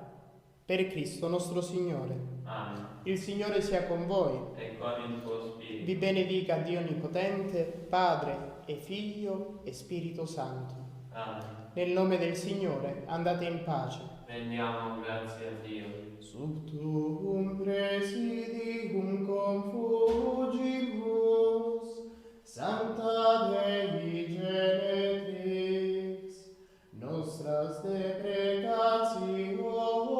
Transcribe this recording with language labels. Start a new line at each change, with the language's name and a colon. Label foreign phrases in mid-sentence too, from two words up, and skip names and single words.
Italian: Per Cristo nostro Signore. Amen. Il Signore sia con voi. E con il tuo spirito. Vi benedica Dio Onnipotente, Padre e Figlio e Spirito Santo. Amen. Nel nome del Signore andate in pace. Rendiamo grazie a Dio.
Latin: Sub tuum presidium confugimus, Sancta Dei Genetrix, nostras deprecatio